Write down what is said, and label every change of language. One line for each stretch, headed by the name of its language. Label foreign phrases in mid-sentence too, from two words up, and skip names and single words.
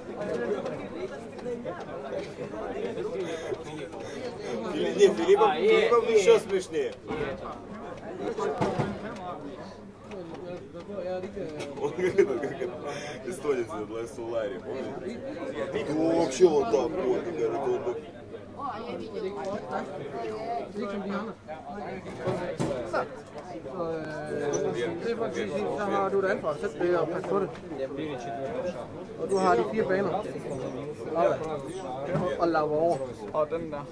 Russian: Не, Филиппов еще смешнее. Он как эстонец на Суларе, помните? Ну вообще вот так вот, говорит, он
Danish: Det er faktisk fint, så har du et ansvar. Sæt det og pas på det. Og du har de 4 baner. Og lappe over. Og den der.